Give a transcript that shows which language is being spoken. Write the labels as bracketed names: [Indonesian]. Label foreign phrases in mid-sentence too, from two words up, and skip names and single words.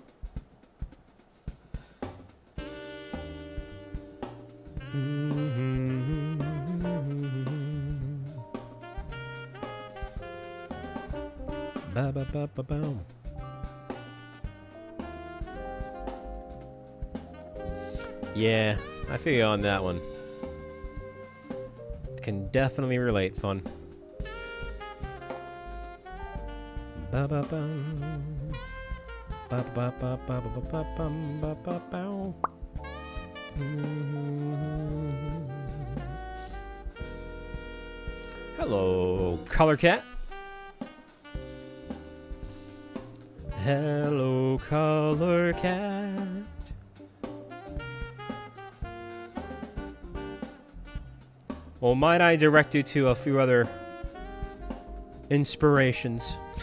[English] Ba-ba-ba-ba-boom. Yeah, I feel you on that one. Can definitely relate, fun. Ba-ba-bum. Ba-ba-ba-ba-ba-ba-bum. Ba-ba-bow. Hello, Color Cat. Hello, Color Cat. Well, might I direct you to a few other inspirations?